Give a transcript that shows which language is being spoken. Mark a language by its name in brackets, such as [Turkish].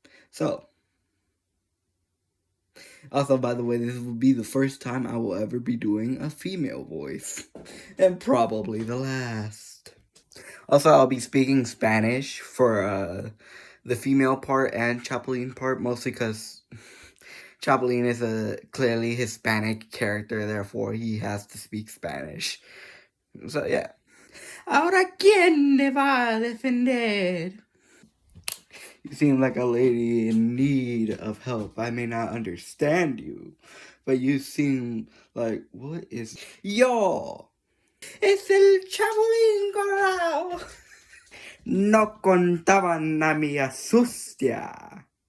[English] So, also, by the way, this will be the first time I will ever be doing a female voice, and probably the last. Also, I'll be speaking Spanish for the female part and Capulín part, mostly because Capulín is a clearly Hispanic character, therefore he has to speak Spanish. So, yeah. [Spanish] Ahora, ¿quién me va a defender? [English] You seem like a lady in need of help. I may not understand you, but you seem like, what is... [Spanish] Yo! ¡Es el Capulín Colorado! No contaban a mi asustia.